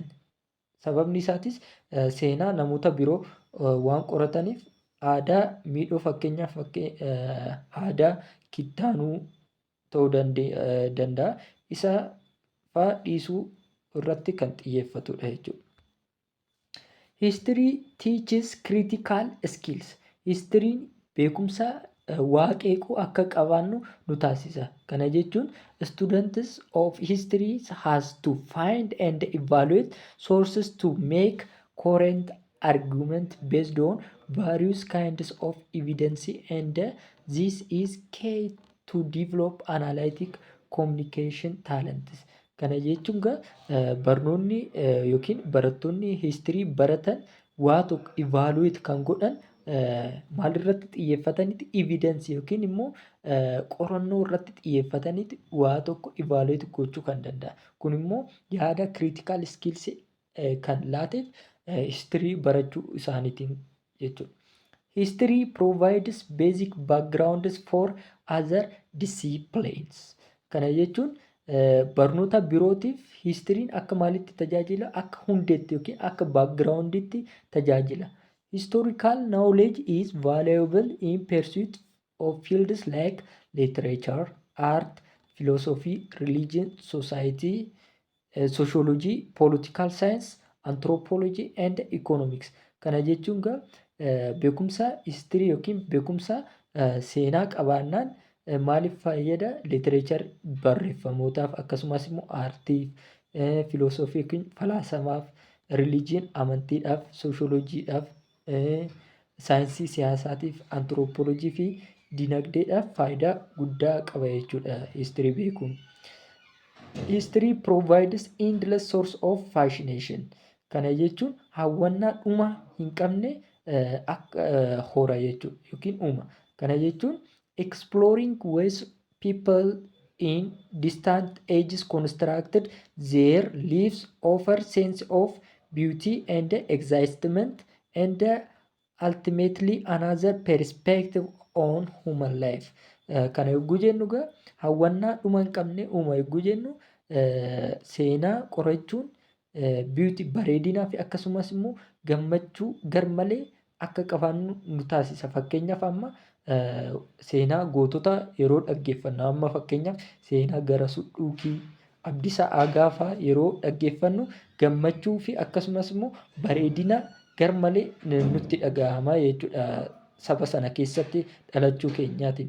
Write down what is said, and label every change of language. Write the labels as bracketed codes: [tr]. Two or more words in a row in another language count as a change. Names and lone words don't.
[om] Sababni isaatis seenaa namoota biroo waan qorataniif aadaa miidhoo fakkeenyaaf aadaa kittaanuu ta'uu danda'a. Isa fa'aa dhiisuu irratti kan xiyyeeffatudha jechuudha. [en] History teaches critical skills. [om] Historyin beekumsa waa qeequu akka qabaannu nu taasisa. Kana jechuun [en] students of history has to find and evaluate sources to make current argument based on various kinds of evidence, and this is key to develop analytic communication talents. [om] Kana jechuun barnoonni yookiin barattoonni history baratan waa tokko evaluate kan godhan maalirratti xiyyeeffatanitti evidence yookiin immoo qorannoo irratti xiyyeeffatanitti waa tokko evaluate gochuu kan danda'a. Kun immoo yaada [en] critical skills [om] kan laateef history barachuu isaaniitiin jechuudha. [en] History provides basic backgrounds for other disciplines. [om] Kana jechuun barnoota birootiif histiriin akka maalitti tajaajila? Akka hundeetti yookiin akka backgrounditti tajaajila. [en] Historical knowledge is valuable in pursuit of fields like literature, art, philosophy, religion, society, sociology, political science, anthropology and economics. [om] Kana jechuun beekumsa history yookiin beekumsa seenaa qabaannaan maaliif fayyada? Literature barreeffamootaaf akkasumas immoo aartiif, filosoofii yookiin falaasamaaf, religion amantiidhaaf, sociologiidhaaf, saayinsii siyaasaatiif, anthropolojii fi dinagdeedhaaf faayidaa guddaa qaba jechuudha history beekuun. [en] History provides endless source of fascination. [om] Kana jechuun hawwannaa dhuma hin qabne akka hora jechuudha yookiin uuma. Kana jechuun [en] exploring ways people in distant ages constructed their lives offer sense of beauty and excitement and ultimately another perspective on human life. [om] Kana yogguu jennu hawwannaa dhuma hin qabne uuma yogguu jennu seenaa qorachuun beauty bareedinaa fi akkasumas immoo gammachuu garmalee akka qabaannu nu taasisa. Fakkeenyaaf amma seenaa gootota yeroo dhaggeeffannu amma fakkeenyaaf seenaa Garasuu Dhuukii, Abdiisaa Agaa fa'aa yeroo dhaggeeffannu gammachuu fi akkasumas immoo bareedina garmalee nutti dhagahama jechuudha saba sana keessatti dhalachuu keenyaatiin.